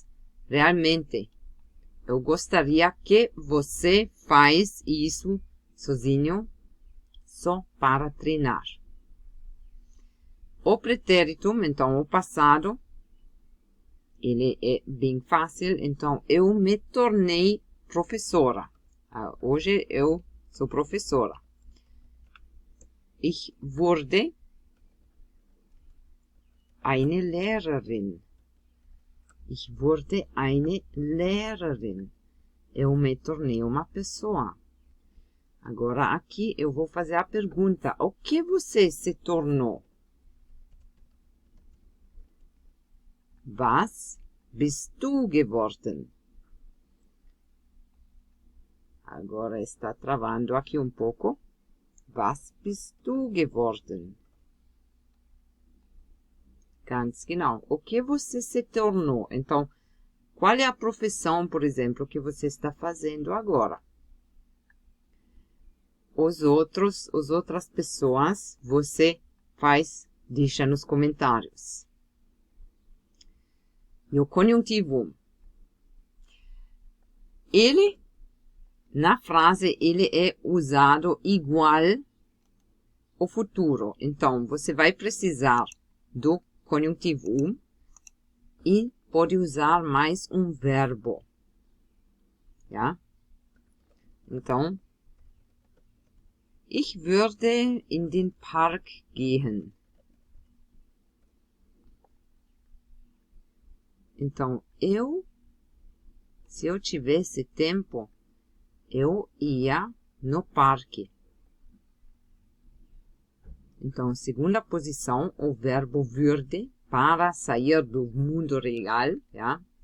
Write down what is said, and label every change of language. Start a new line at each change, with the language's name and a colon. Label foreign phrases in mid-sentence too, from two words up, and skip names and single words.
Portuguese: Realmente, eu gostaria que você faz isso sozinho, só para treinar. O pretérito, então o passado, ele é bem fácil. Então, eu me tornei professora. Hoje eu sou professora.
German: Ich wurde eine Lehrerin. Ich wurde eine Lehrerin.
Portuguese: Eu me tornei uma pessoa. Agora aqui eu vou fazer a pergunta. O que você se tornou?
German: Was bist du geworden?
Portuguese: Agora está travando aqui um pouco.
German: Was bist du geworden? Ganz genau.
Portuguese: O que você se tornou? Então, qual é a profissão, por exemplo, que você está fazendo agora? As outras pessoas, você deixa nos comentários. E o conjuntivo. Ele, na frase, ele é usado igual ao futuro. Então, você vai precisar do conjuntivo e pode usar mais um verbo. Ja? Então,
German: ich würde in den Park gehen.
Portuguese: Então, se eu tivesse tempo, eu ia no parque. Então, segunda posição, o verbo würde, para sair do mundo real, ja?